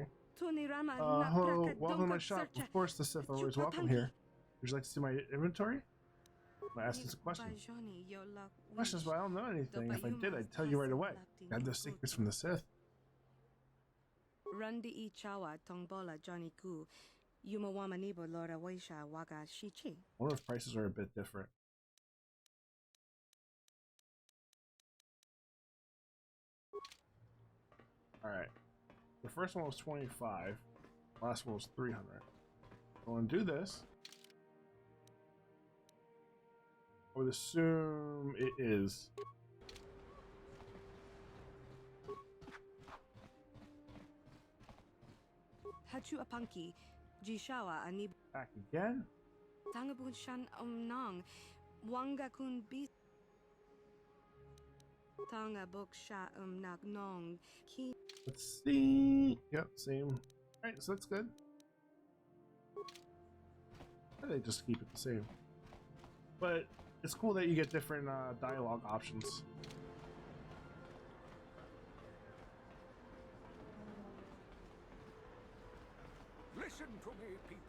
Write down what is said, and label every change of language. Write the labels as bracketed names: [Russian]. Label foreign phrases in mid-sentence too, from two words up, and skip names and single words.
[English] Hello, welcome to my shop. Of course, the Sith are always welcome here. Would you like to see my inventory? I'm asking some questions. Questions, but I don't know anything. If I did, I'd tell you right away. I have no secrets from the Sith. Rundi Ichawa Tongbola Johnny Ku. Yumawamanibo Lora Waisha Waga Shichi. I wonder if prices are a bit different. Alright. The first one was 25. Last one was 300. I'm going to do this. I would assume it is. Hachu Apanki, Jishawa Anib. Back again? Tangabun Shan Nong, Wanga Kun Bis. Tanga Bok Sha Nag Nong. Let's see. Yep, same. Alright, so that's good. They just keep it the same. But it's cool that you get different dialogue options. Listen to me, people.